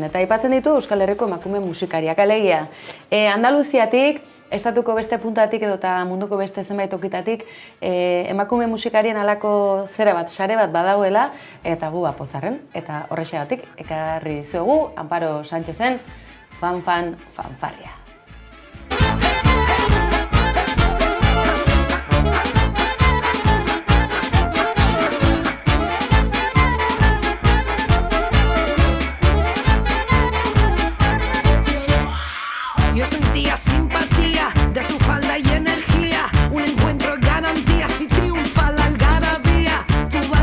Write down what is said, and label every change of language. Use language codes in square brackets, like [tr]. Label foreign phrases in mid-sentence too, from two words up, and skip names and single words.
[eu] Eta aipatzen ditu Euskal Herriko emakume musikariak, alegia. Andaluziatik, estatuko beste puntatik edo eta munduko beste zenbait tokitatik emakume musikarien alako zera bat, sare bat badauela, eta gu pozarren. Eta horrexegatik, ekarri dizuegu Amparo Sánchezen fanfarria. [es] Yo sentía simpatía de su falda y energía, un encuentro de garantías y triunfa la algarabía.